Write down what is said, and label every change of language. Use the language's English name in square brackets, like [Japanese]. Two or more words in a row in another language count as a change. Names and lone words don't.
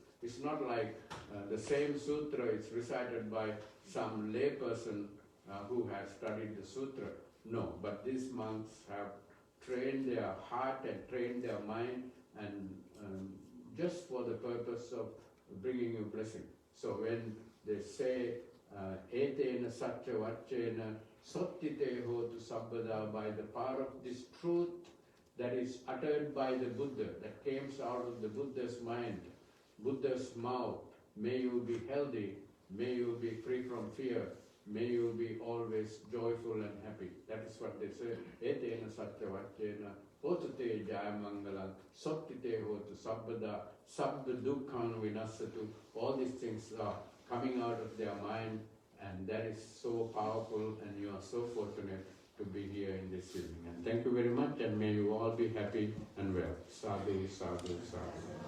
[English] It's not like the same sutra is recited by some lay person who has studied the sutra. No, but these monks have trained their heart and trained their mind, and just for the purpose of bringing you blessing. So when they say, [Pali] etena satya vachena sottite hotu sabbada, [English] by the power of this truth that is uttered by the Buddha, that came out of the Buddha's mind, Buddha's mouth, may you be healthy, may you be free from fear, may you be always joyful and happy. That is what they say. [Pali] Etena satya vachena hotu te jaya mangalam sottite hotu sabbada sabda dukkhan vinasatu. [English] All these things are coming out of their mind, and that is so powerful, and you are so fortunate to be here in this evening. And thank you very much, and may you all be happy and well. [Pali] Sadhu, sadhu, sadhu.